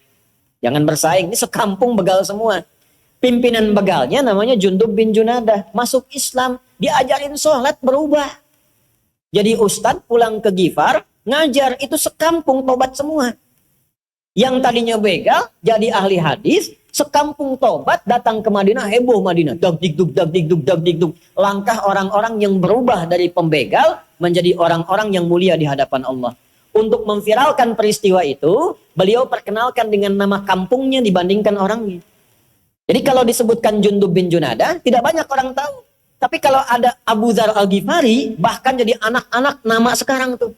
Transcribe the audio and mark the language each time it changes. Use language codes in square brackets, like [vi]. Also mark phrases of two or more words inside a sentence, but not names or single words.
[id] Jangan bersaing, ini sekampung begal semua. Pimpinan begalnya namanya Jundub bin Junada. Masuk Islam, diajarin sholat, berubah. Jadi ustadz pulang ke Ghifar, ngajar, itu sekampung tobat semua. Yang tadinya begal, jadi ahli hadis, sekampung tobat, datang ke Madinah, heboh Madinah. Dag-dig-dug, dag-dig-dug, dag-dig-dug. Langkah orang-orang yang berubah dari pembegal, menjadi orang-orang yang mulia di hadapan Allah. Untuk memviralkan peristiwa itu, beliau perkenalkan dengan nama kampungnya dibandingkan orangnya. Jadi kalau disebutkan Jundub bin Junada, tidak banyak orang tahu. Tapi kalau ada Abu Dzar Al-Ghifari, bahkan jadi anak-anak nama sekarang tuh.